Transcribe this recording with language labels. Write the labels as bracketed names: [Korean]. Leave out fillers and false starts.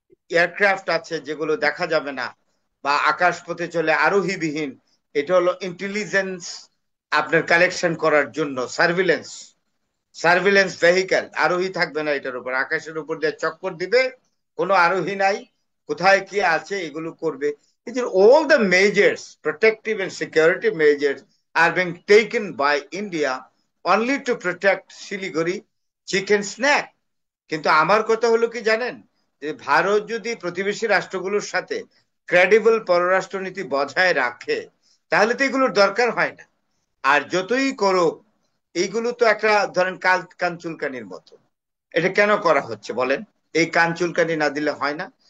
[Bangla] Aircraft আছে যেগুলো দেখা যাবে না বা আকাশপথে চলে আরোহীবিহীন। এটা হলো ইন্টেলিজেন্স আপনার কালেকশন করার জন্য সার্ভিলেন্স সার্ভিলেন্স ভেহিক্যাল, আরোহী থাকবে না, এটার উপর আকাশের উপর দিয়ে চক্কর দিবে, কোনো আরোহী নাই, কোথায় কি আছে এগুলো করবে। [English] All the measures, protective and security measures are being taken by India only to protect Siliguri chicken snack। [Bangla] কিন্তু আমার কথা হলো কি জানেন, যে ভারত যদি প্রতিবেশী রাষ্ট্রগুলোর সাথে ক্রেডিবল পররাষ্ট্রনীতি বজায় রাখে তাহলে তো এগুলোর দরকার হয় না। আর যতই করুক এইগুলো তো একটা ধরেন কানচুলকানির মতো। এটা কেন করা হচ্ছে বলেন? এই কানচুলকানি না দিলে হয় না?